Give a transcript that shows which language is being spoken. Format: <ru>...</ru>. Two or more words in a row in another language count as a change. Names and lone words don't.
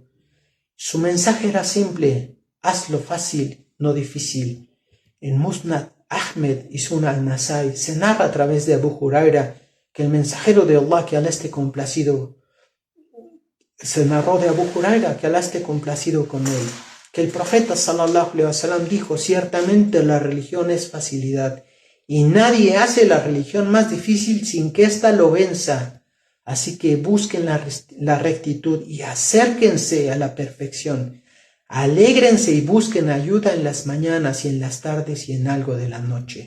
<es>Su mensaje era simple: hazlo fácil, no difícil. En Musnad Ahmed y Sunan al-Nasai se narra a través de Abu Huraira que el mensajero de Allah, que Alá esté complacido, se narró de Abu Huraira, que Alá esté complacido con él, que el profeta</es> <ar>صلى الله عليه وسلم</ar> <es>dijo: ciertamente la religión es facilidad, y nadie hace la religión más difícil sin que ésta lo venza. Así que busquen la rectitud y acérquense a la perfección. Alégrense y busquen ayuda en las mañanas y en las tardes y en algo de la noche.</es>